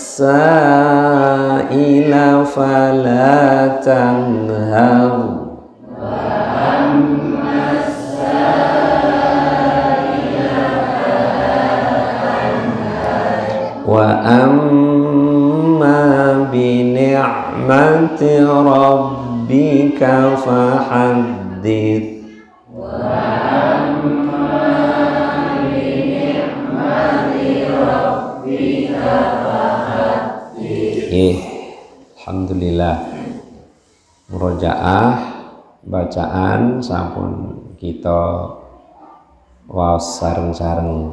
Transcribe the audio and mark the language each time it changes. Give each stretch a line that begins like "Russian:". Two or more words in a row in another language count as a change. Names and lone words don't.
Arabic: سائل فلا تنهر وأما بنعمة ربك فحدث.
Javanese: Alhamdulillah, murojaah bacaan sampun kita waos sareng-sareng.